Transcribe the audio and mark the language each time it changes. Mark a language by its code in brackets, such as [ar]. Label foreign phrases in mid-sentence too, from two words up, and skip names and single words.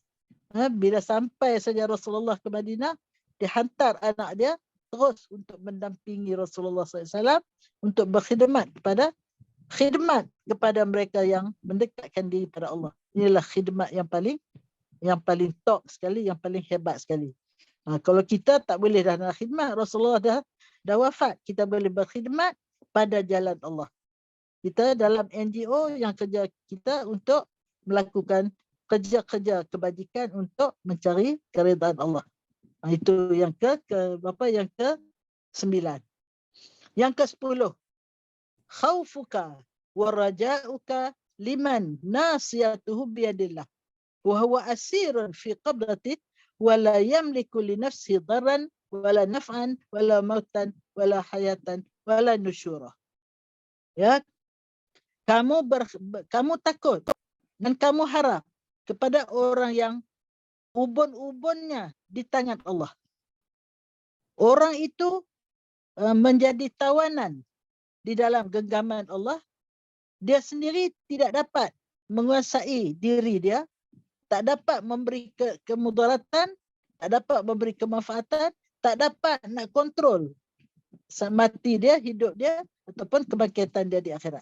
[ms] Bila sampai saja Rasulullah ke Madinah, dia hantar anak dia terus untuk mendampingi Rasulullah SAW untuk berkhidmat kepada mereka yang mendekatkan diri pada Allah. Inilah khidmat yang paling top sekali, yang paling hebat sekali. Kalau kita tak boleh dah nak khidmat, Rasulullah dah wafat, kita boleh berkhidmat pada jalan Allah. Kita dalam NGO yang kerja kita untuk melakukan kerja-kerja kebajikan untuk mencari keridhaan Allah. Itu yang yang ke-9. Yang ke-10. [ar] خوفك ورجاؤك لمن ناصيته بيد الله وهو أسير في قبضته ولا يملك لنفسه ضرا ولا نفعا ولا موتا ولا حياة ولا نشورا. [ms] Ya, kamu takut dan kamu harap kepada orang yang ubun-ubunnya di tangan Allah. Orang itu menjadi tawanan di dalam genggaman Allah. Dia sendiri tidak dapat menguasai diri dia, tak dapat memberi kemudaratan, tak dapat memberi kemanfaatan, tak dapat nak kontrol mati dia, hidup dia ataupun kebangkitan dia di akhirat.